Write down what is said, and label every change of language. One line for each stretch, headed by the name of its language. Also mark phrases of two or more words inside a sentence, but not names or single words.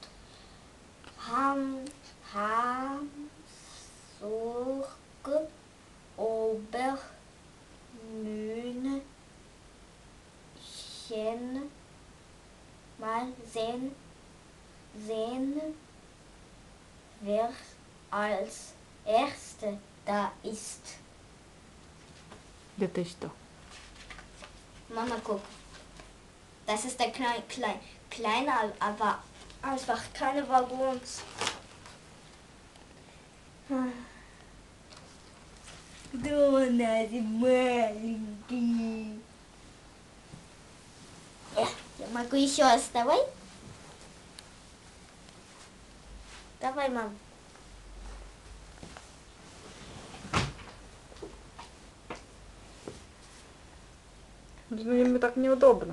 German: Hamburg, Obermünchen. Mal sehen, wer als Erste da ist.
Russian: Да ты что?
German: Mama, guck. Das ist der kleine, aber einfach keine Waggons. Donald,
Russian: маленький. Я могу еще раз, давай? Давай, мам. Ну, ему так неудобно.